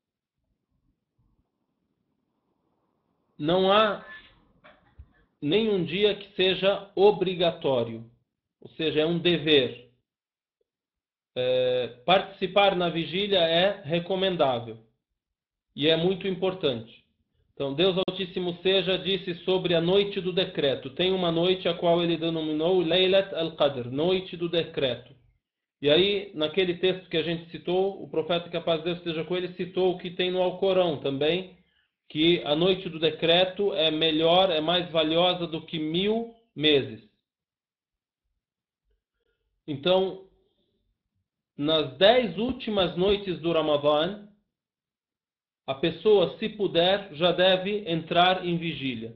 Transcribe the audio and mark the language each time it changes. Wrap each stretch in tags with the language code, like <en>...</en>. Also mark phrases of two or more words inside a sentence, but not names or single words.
<pt>Não há nenhum dia que seja obrigatório, ou seja, é um dever. Participar na vigília é recomendável e é muito importante. Então, Deus Altíssimo Seja disse sobre a noite do decreto. Tem uma noite a qual ele denominou Laylat al-Qadr, noite do decreto. E aí, naquele texto que a gente citou, o profeta, que a paz de Deus esteja com ele, citou o que tem no Alcorão também, que a noite do decreto é melhor, é mais valiosa do que 1000 meses. Então, nas 10 últimas noites do Ramadã, a pessoa, se puder, já deve entrar em vigília.</pt>